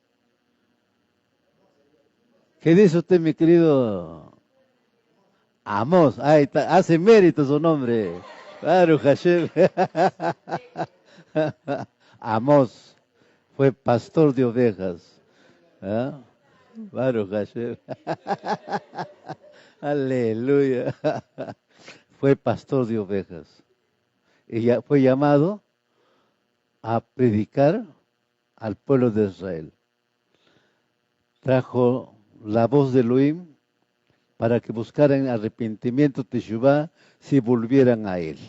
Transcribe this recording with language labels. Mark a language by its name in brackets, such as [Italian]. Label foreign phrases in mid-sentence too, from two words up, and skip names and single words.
[Spanish] ¿Qué dice usted, mi querido Amós? Ahí está, hace mérito su nombre. [Hebrew] ברוך השם. [Spanish] Amós fue pastor de ovejas. [Hebrew] ¿Ah? ברוך השם. [Spanish] Aleluya. Fue pastor de ovejas. Y ya fue llamado a predicar al pueblo de Israel. Trajo la voz de Elohim para que buscaran arrepentimiento, teshuvá, si volvieran a él.